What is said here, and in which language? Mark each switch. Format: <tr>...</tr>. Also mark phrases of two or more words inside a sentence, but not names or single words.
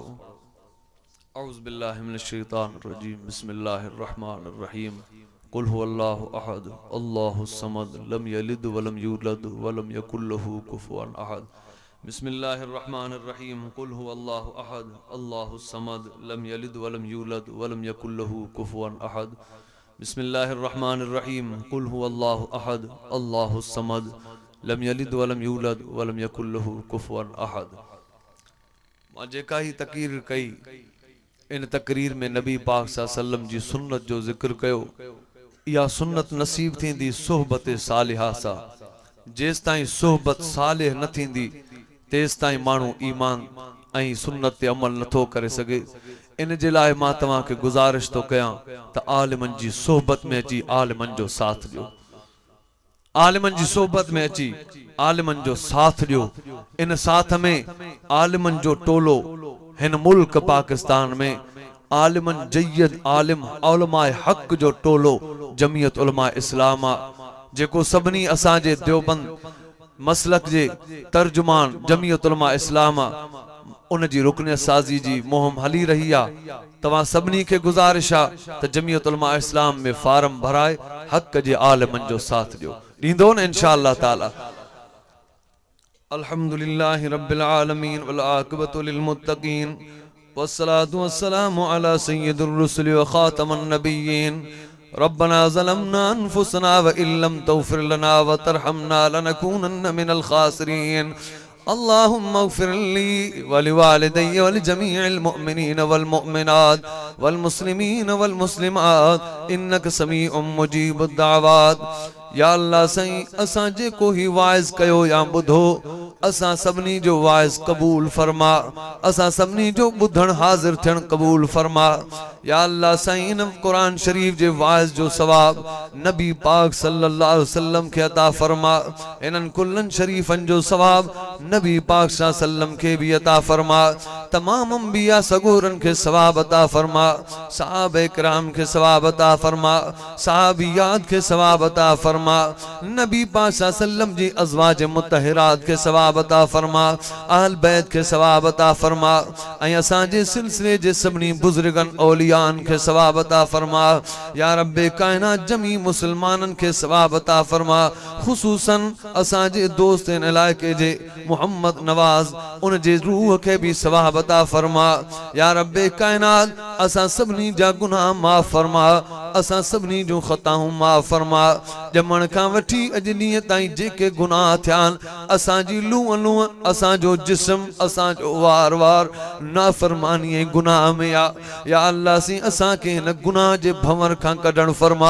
<ar>أعوذ بالله من الشيطان الرجيم بسم الله الرحمن الرحيم قل هو الله أحد الله الصمد لم يلد ولم يولد ولم يكن له كفوا أحد بسم الله الرحمن الرحيم قل هو الله أحد الله الصمد لم يلد ولم يولد ولم يكن له كفوا أحد بسم الله الرحمن الرحيم قل هو الله أحد الله الصمد لم يلد ولم يولد ولم يكن له كفوا أحد.</ar> <sd>मां जेका ही तकरीर कई इन तकरीर में नबी पाक सल्लम जी सुन्नत जो जिक्र कयो या सुन्नत नसीब थींदी सोहबत सालिहा सा जेस ताईं सोहबत सालिह न थींदी तेस ताईं मानू ईमान ऐं सुन्नत ते अमल नथो करे सके इन जे लाए मां तव्हां के गुजारिश तो कयां त आलिमन जी सोहबत में अची आलिमन जो साथ दियो आलिमन जी सोहबत में अची आलिमन जो साथ दियो इन साथ में आलिमन जो टोलो हिन मुल्क पाकिस्तान में आलिमन जय्यद आलिम उलमाए हक जो टोलो जमियत उलमा इस्लामा जेको सबनी असां जे देवबंद मसलक जे तर्जुमान जमियत उलमा इस्लामा उन जी रुकन साजी जी मुहिम हली रही आ तवा सबनी के गुजारिश आ त जमियत उलमा इस्लाम में फार्म भराए हक जे आलिमन जो साथ दियो दींदो न</sd> <ar>إن شاء الله تعالى. الحمد لله رب العالمين والعاقبة للمتقين والصلاة والسلام على سيد الرسل وخاتم النبيين ربنا ظلمنا أنفسنا وإن لم تغفر لنا وترحمنا لنكونن من الخاسرين اللهم اغفر لي ولوالدي ولجميع المؤمنين والمؤمنات والمسلمين والمسلمات إنك سميع مجيب الدعوات. يا الله</ar> <sd>सही असां जेको ही वाइज़ कयो या बुधो असां सबनी जो वाइज़ कबूल फरमा, असां सबनी जो बुधण हाजिर थियण कबूल फरमा।</sd> <ar>يا الله</ar> <sd>सही इन कुरान शरीफ जे वाइज़ जो सवाब नबी पाक</sd> <ar>صلى الله عليه وسلم</ar> <sd>के अता फरमा, इनन कुल्लन शरीफन जो सवाब नबी पाक</sd> <ar>صلى الله عليه وسلم</ar> <sd>के भी अता फरमा, तमाम अंबिया सगोरन के सवाब अता फरमा, सहाबा इकराम के सवाब अता फरमा, सहाबियात के सवाब अता फरमा, नबी पाक</sd> <ar>صلى الله عليه وسلم</ar> <sd>जी अज़वाज मुतहरात के सवाब अता फरमा, अहल बैत के सवाब अता फरमा, ऐं असां जे सिलसिले जे सभनी बुजुर्गन औलियान के सवाब अता फरमा। या रब्बे कायनात जमी मुसलमानन के सवाब अता फरमा, खुसूसन असां जे दोस्त इन इलाके जे मोहम्मद नवाज उन जे रूह के भी सवाब अता फरमा। या रब्बे कायनात असां सबनी जा गुनाह माफ फरमा, असां सबनी जो खताऊं माफ फरमा। जमण का वठी अज ॾींहं ताईं जेके गुनाह थियान असां जी लूह लूह असां जो जिस्म असां जो वार वार नाफरमानी ऐं गुनाह में</sd> <ar>يا الله</ar> <sd>सी असां के हिन गुनाह जे भंवर खां कढण फरमा।</sd>